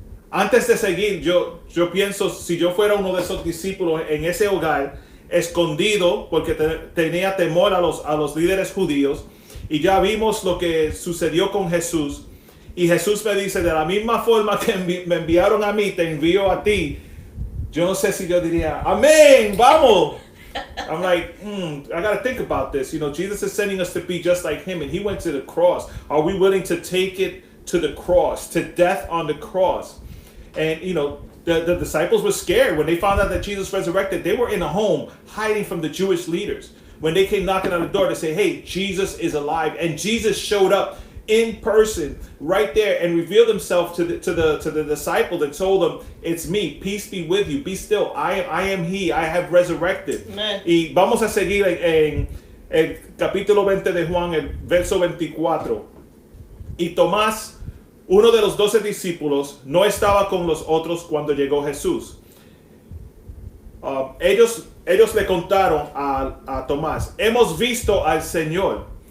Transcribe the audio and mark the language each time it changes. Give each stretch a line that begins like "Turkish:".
Spanish: Antes de seguir, yo pienso, si yo fuera uno de esos discípulos en ese hogar, escondido, porque tenía temor a los líderes judíos, y ya vimos lo que sucedió con Jesús, y Jesús me dice, de la misma forma que me enviaron a mí, te envío a ti. Yo no sé si yo diría, amén, vamos.
English: I'm like, I got to think about this. You know, Jesus is sending us to be just like him, and he went to the cross. Are we willing to take it to the cross, to death on the cross? And, you know, The disciples were scared when they found out that Jesus resurrected. They were in a home hiding from the Jewish leaders. When they came knocking on the door to say, hey, Jesus is alive. And Jesus showed up in person right there and revealed himself to the disciples and told them, it's me, peace be with you, be still, I am he, I have resurrected. Amen.
Spanish: Y vamos a seguir en el capítulo 20 de Juan, el verso 24. Y Tomás, uno de los 12 discípulos, no estaba con los otros cuando llegó Jesús. Ellos le contaron a Tomás, hemos visto al Señor.